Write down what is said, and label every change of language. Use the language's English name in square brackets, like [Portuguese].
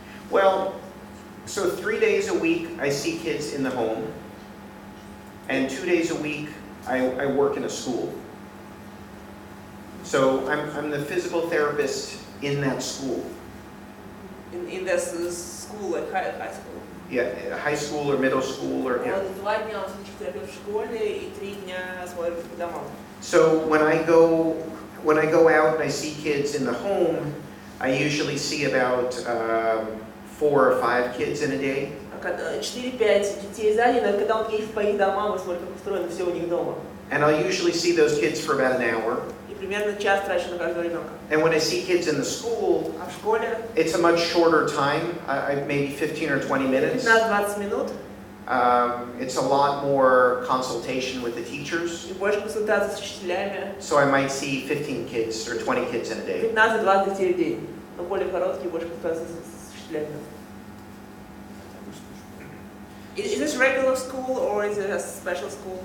[English] Well, so 3 days a week I see kids in the home, and 2 days a week I work in a school. So I'm the physical therapist in that school. In this school, like high school? Yeah, high school or middle school or, yeah. [Russian] 2 дня он терапевт в школе и 3 дня смотрит по домам. [English] So when I go out and I see kids in the home, I usually see about 4 or 5 kids in a day. [Russian] 4-5 детей за день, но когда он едет по их домам и смотрит, как устроено все у них дома. [English] And I'll usually see those kids for about an hour. [Russian] И примерно час трачу на каждого ребенка. [English] And when I see kids in the school, [Russian] А в школе [English] it's a much shorter time, maybe 15 or 20 minutes. [Russian] 15-20 минут. [English] It's a lot more consultation with the teachers. [Russian] И больше консультаций с учителями. [English] So I might see 15 kids or 20 kids in a day. [Russian] 15-20 детей в день. Но более короткие, больше консультаций с учителями. [English] Is this regular school or is it a special school?